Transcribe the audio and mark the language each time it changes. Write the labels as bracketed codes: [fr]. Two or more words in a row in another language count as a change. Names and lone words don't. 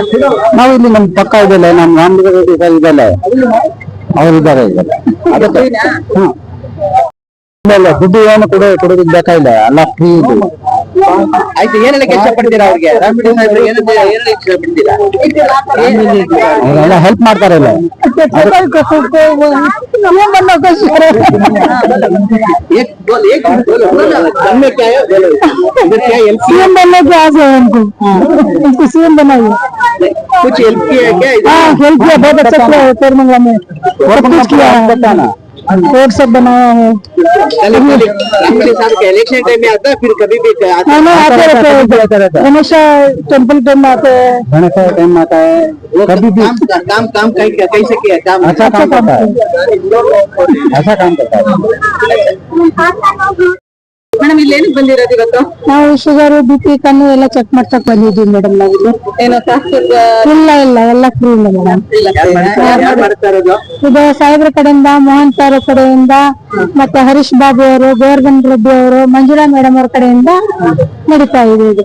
[kn] ನಾವು ಇಲ್ಲಿ ನಮ್ ಪಕ್ಕ ಇದೆಲ್ಲ, ನಮ್ ರಾಮಲಿಂಗಾರೆಡ್ಡಿ ಇದೆಲ್ಲ ಅವ್ರು ಇದ್ದಾರೆ. ಅದಕ್ಕೆ ದುಡ್ಡು ಏನು ಕೊಡೋದಕ್ಕೆ ಬೇಕಾಗಿಲ್ಲ, ಎಲ್ಲ ಫ್ರೀ ಇದೆ. ಆಯ್ತು, ಏನೆಲ್ಲ ಇಷ್ಟ ಪಡ್ತೀರಾ ಅವ್ರಿಗೆ? ರಾಮರೆಡ್ಡಿ ಸಾಹೇಬ್ರು ಏನೆಲ್ಲ ಇಷ್ಟ ಪಡ್ತೀರಾ? ಅವರೆಲ್ಲ ಹೆಲ್ಪ್ ಮಾಡ್ತಾರೆ ಇಲ್ಲ [hi] एक बोल, एक बोलो, बोलो। हमने क्या है बोलो। इधर क्या हेल्प किया? सीएम बनने की आस है हमको सीएम बनाइए। कुछ हेल्प किया है क्या? हाँ हेल्प किया, बहुत अच्छा किया है कोरमंगला में, बहुत कुछ किया है, रोड सब बनाया है। रामरेड्डी साहब के इलेक्शन टाइम में आता है, फिर कभी भी आता है? हाँ आते रहते हैं, हमेशा टेम्पल टाइम आते हैं। गणेश टाइम आता है वो कभी भी काम कैसे किया काम? अच्छा काम करता है, ऐसा काम करता है। [kn] ಮೇಡಮ್ ಇಲ್ಲಿ ಏನಕ್ಕೆ ಬಂದಿರೋದು ಇವತ್ತು? ನಾವು ಶುಗರ್ BP ಕಣ್ಣು ಎಲ್ಲ ಚೆಕ್ ಮಾಡ್ಸಕ್ ಬಂದಿದ್ದೀವಿ ಮೇಡಮ್. ನಾವು ಏನೋ ಇಲ್ಲ ಎಲ್ಲ ಫ್ರೀ ಇಲ್ಲ ಮೇಡಮ್. ಯಾರು ಮಾಡ್ತಾ ಇರೋದು? ಇದು ಸಾಹೇಬ್ರ ಕಡೆಯಿಂದ, ಮೋಹನ್ ಸರ್ ಕಡೆಯಿಂದ, ಮತ್ತೆ ಹರೀಶ್ ಬಾಬು ಅವರು, ಗೋವರ್ಧನ್ ರೆಡ್ಡಿ ಅವರು, ಮಂಜುಳಾ ಮೇಡಮ್ ಅವ್ರ ಕಡೆಯಿಂದ ನಡೀತಾ ಇದೆ ಇದು.